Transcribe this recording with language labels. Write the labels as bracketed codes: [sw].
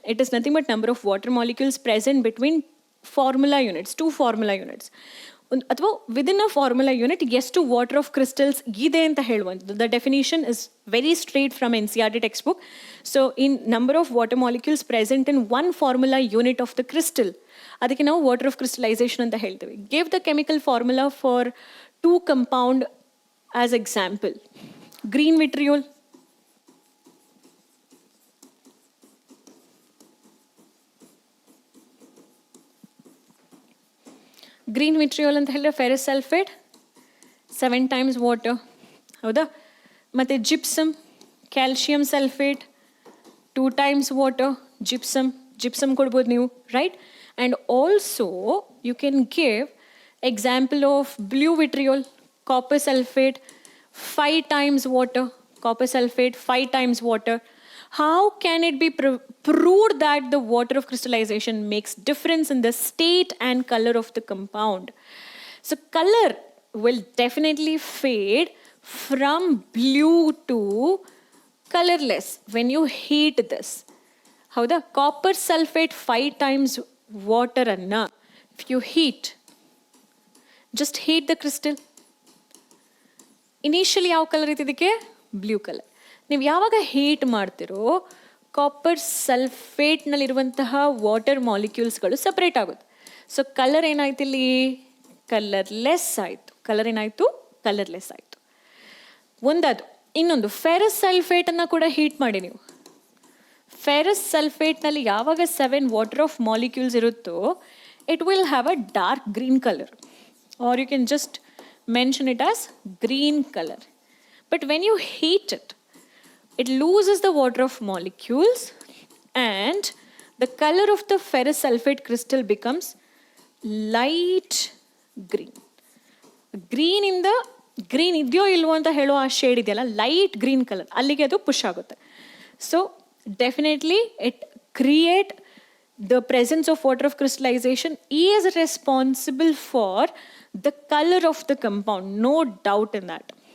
[en] It is nothing but number of water molecules present between formula units, 2 formula units. [kn] ಅಥವಾ [en] within a formula unit [kn] ಎಷ್ಟು [en] water of crystals [kn] ಇದೆ ಅಂತ ಹೇಳುವಂಥದ್ದು. [en] The definition is very straight from NCERT textbook. So in number of water molecules present in 1 formula unit of the crystal, [kn] ಅದಕ್ಕೆ ನಾವು [en] water of crystallization [kn] ಅಂತ ಹೇಳ್ತೀವಿ. [en] Give the chemical formula for 2 compound as example. Green vitriol, green vitriol [kn] ಅಂತ ಹೇಳಿದ್ರೆ [en] ferrous sulphate 7 times water, [kn] ಹೌದಾ? ಮತ್ತು [en] Gypsum, calcium sulphate 2 times water. Gypsum [kn] ಕೊಡ್ಬೋದು ನೀವು, [en] Right? And also you can give example of blue vitriol, copper sulphate 5 times water. Copper sulphate 5 times water. How can it be proved that the water of crystallization makes difference in the state and color of the compound? So color will definitely fade from blue to colorless when you heat this. How the copper sulfate 5 times water anna, if you just heat the crystal, initially [kn] ಯಾವ colour ಇತ್ತಿದ್ದಕ್ಕೆ? [en] Blue colour. [kn] ನೀವು ಯಾವಾಗ heat ಮಾಡ್ತಿರೋ copper ಸಲ್ಫೇಟ್ನಲ್ಲಿರುವಂತಹ water ಮಾಲಿಕ್ಯೂಲ್ಸ್ಗಳು separate ಆಗುತ್ತೆ. So colour ಏನಾಯ್ತು ಇಲ್ಲಿ? Colourless ಆಯಿತು. Colourless ಆಯಿತು. ಒಂದದು. ಇನ್ನೊಂದು ಫೆರಸ್ ಸಲ್ಫೇಟನ್ನು ಕೂಡ ಹೀಟ್ ಮಾಡಿ ನೀವು. ಫೆರಸ್ ಸಲ್ಫೇಟ್ನಲ್ಲಿ ಯಾವಾಗ 7 ವಾಟರ್ ಆಫ್ ಮಾಲಿಕ್ಯೂಲ್ಸ್ ಇರುತ್ತೋ [en] It will have a dark green colour, or you can just mention it as green colour. But when you heat it loses the water of molecules and the color of the ferrous sulfate crystal becomes light green. Green in the green [kn] ಇದೆಯೋ ಇಲ್ವೋ ಅಂತ ಹೇಳೋ ಆ shade ಇದೆಯಲ್ಲ, light green colour, ಅಲ್ಲಿಗೆ ಅದು push ಆಗುತ್ತೆ. [en] So definitely it create the presence of water of crystallization is responsible for the color of the compound, no doubt in that.